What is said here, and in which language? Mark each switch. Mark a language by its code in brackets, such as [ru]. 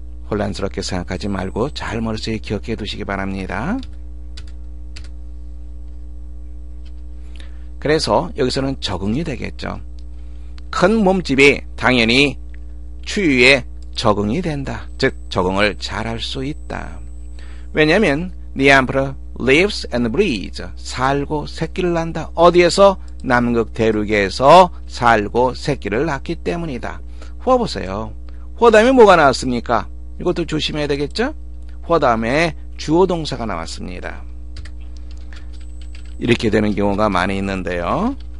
[ko] 혼란스럽게 생각하지 말고 잘 머릿속에 기억해 두시기 바랍니다. 그래서 여기서는 적응이 되겠죠. 큰 몸집이 당연히 추위에 적응이 된다. 즉 적응을 잘할 수 있다. 왜냐하면 [en] The emperor lives and breathes. [ko] 살고 새끼를 낳는다. 어디에서? 남극 대륙에서 살고 새끼를 낳기 때문이다. 호 보세요. 호 다음에 뭐가 나왔습니까? 이것도 조심해야 되겠죠? 호 다음에 주어 동사가 나왔습니다. 이렇게 되는 경우가 많이 있는데요.